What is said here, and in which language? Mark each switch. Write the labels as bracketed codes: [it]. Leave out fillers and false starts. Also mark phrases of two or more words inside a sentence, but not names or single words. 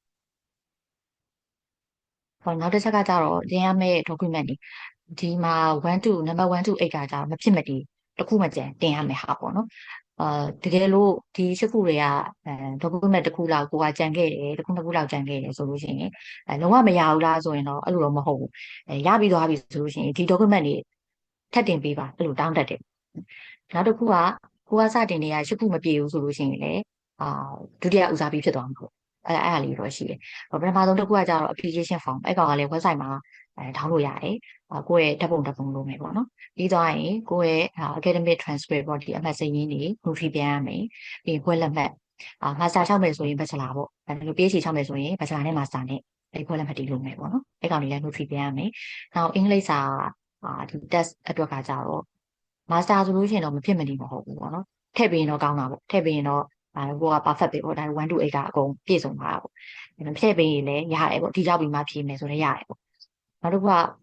[my] နောက်တစ်ချက်ကကြတော့တင်ရမယ့် document တွေဒီမှာ [en] number 1 to 8 [my] ကကြတော့မဖြစ်မတည်တစ်ခုမှကျန်တင်ရမယ်ဟာပေါ့နော်တကယ်လို့ဒီ8ခုတွေကdocument တစ်ခုလောက်ကိုကကြံခဲ့တယ်တစ်ခုနှစ်ခုလောက်ကြံခဲ့တယ်ဆိုလို့ရှိရင်လုံးဝမရဘူးလား ဆိုရင်တော့အဲ့လိုတော့မဟုတ်ဘူးရပြီးသွားပြီဆိုလို့ရှိရင်ဒီ document တွေထပ်တင်ပေးပါအဲ့လိုတောင်းတတ်တယ်နောက်တစ်ခုကကိုကစတင်နေရ8ခုမပြည့်ဘူးဆိုလို့ရှိရင်လည်းဒုတိယဦးစားပေးဖြစ်သွားမှာ ပေါ့အဲ့ဒါလေးတော့ရှိတယ်ပထမဆုံးတစ်ခုကကြတော့ [en] application form [my] အဲ့ကောင်ကလည်း website မှာထောင်းလို့ရတယ်ကိုယ့်ရဲ့ဓာတ်ပုံလုပ်မယ်ပေါ့နော်ပြီးသွား ရင်ကိုယ့်ရဲ့ [en] academic transcript [my] ပေါ့ဒီအမှတ်စာရင်းတွေ notary ပြန်ရမယ်ပြီးဘွဲ့လက်မှတ်master 6မယ်ဆိုရင် bachelor ပေါ့အဲ့လို PhD 6မယ်ဆိုရင် bachelor နဲ့ master နဲ့အဲ့ဘွဲ့လက်မှတ်တွေလုပ်မယ်ပေါ့နော်အဲ့ကောင်တွေလည်း notary ပြန်ရမယ်နောက်အင်္ဂလိပ်စာဒီ test အတွက်ကကြတော့ master ဆိုလို့ရှိရင်တော့မဖြစ်မနေမဟုတ်ဘူးပေါ့နော်ထည့်ပြီးရင်တော့ကောင်းတာပေါ့ထည့်ပြီးရင်တော့ဟိုက perfect ပဲပေါ့ဒါ1 to 8ကအကုန်ပြည့်စုံပါပေါ့ထည့်ပြီးရင်လည်းရတယ်ပေါ့ဒီရောက်ပြီးမှဖြည့်မယ်ဆိုလည်းရတယ်ပေါ့နောက်တစ်ခုက